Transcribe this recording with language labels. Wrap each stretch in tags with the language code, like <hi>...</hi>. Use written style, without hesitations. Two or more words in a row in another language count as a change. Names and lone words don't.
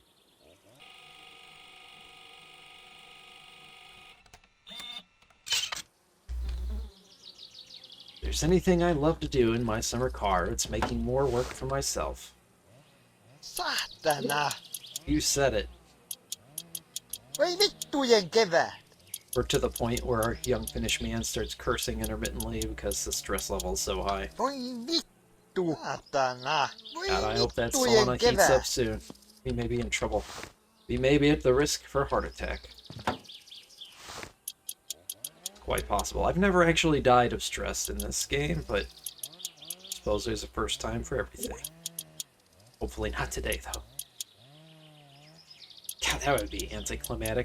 <en>If there's anything I love to do in my summer car, it's making more work for myself. Saatana! You said it.</en> <fi>Voi vittujen kevät!</fi> <en>We're to the point where our young Finnish man starts cursing intermittently because the stress level is so high.</en> <fi>Voi vittu! Saatana! Voi</fi> <en>God, I hope that vittujen sauna heats up kevät! soon. We may be in trouble. We may be at the risk for a heart attack. Quite possible. I've never actually died of stress in this game, but I suppose there's a first time for everything. Hopefully not today, though. God, that would be anticlimactic.</en>